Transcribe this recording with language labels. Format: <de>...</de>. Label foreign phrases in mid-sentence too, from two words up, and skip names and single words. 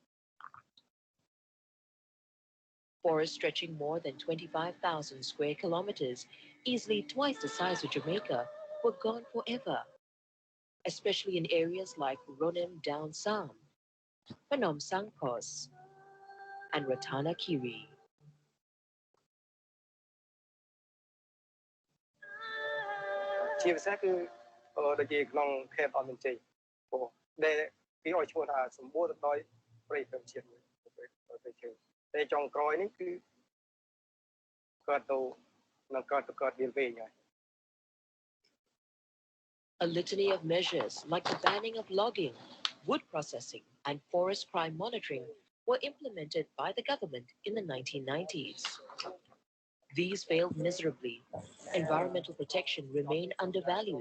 <en>Forests stretching more than 25,000 square kilometers, easily twice the size of Jamaica, were gone forever, especially in areas like Ronem Down Sam, Phnom Sangkos, and Ratana Kiri.</en> <km>ជាពិសេសគឺដូចជាក្នុងខេត្តអមជ័យព្រោះដែលគេឲ្យឈ្មោះថាសម្បូរទៅដោយព្រៃធម្មជាតិមួយព្រៃឈើតែចុងក្រោយនេះគឺកើតទៅវាវិញហើយ</km> <en>A litany of measures like the banning of logging, wood processing, and forest crime monitoring were implemented by the government in the 1990s. These failed miserably. Environmental protection remained undervalued.</en>